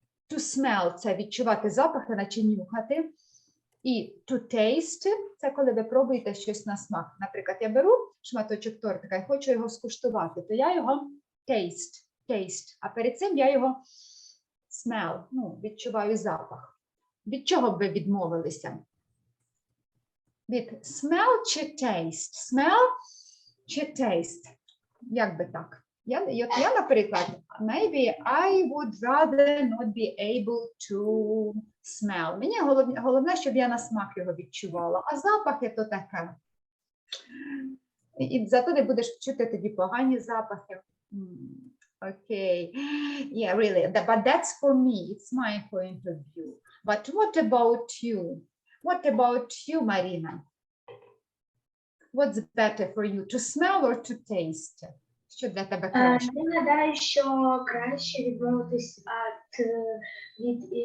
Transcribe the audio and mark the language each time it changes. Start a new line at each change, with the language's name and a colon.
English: To smell
Ukrainian: – це відчувати запахи, наче нюхати. І
English: to taste
Ukrainian: – це коли ви пробуєте щось на смак. Наприклад, я беру шматочок тортика і хочу його скуштувати, то я його taste. А перед цим я його smell, відчуваю запах. Від чого б ви відмовилися? Від smell чи taste? Smell чи taste? Як би так? Я, наприклад,
English: maybe I would rather not be able to smell.
Ukrainian: Мені головне, щоб я на смак його відчувала, а запахи то таке. І зато не будеш чути тоді погані запахи.
English: Okay, yeah, really, but that's for me, it's my point of view. But what about you? What about you, Marina? What's better for you, to smell or to taste?
Ukrainian: Що для тебе краще? Я гадаю, що краще відмовитись від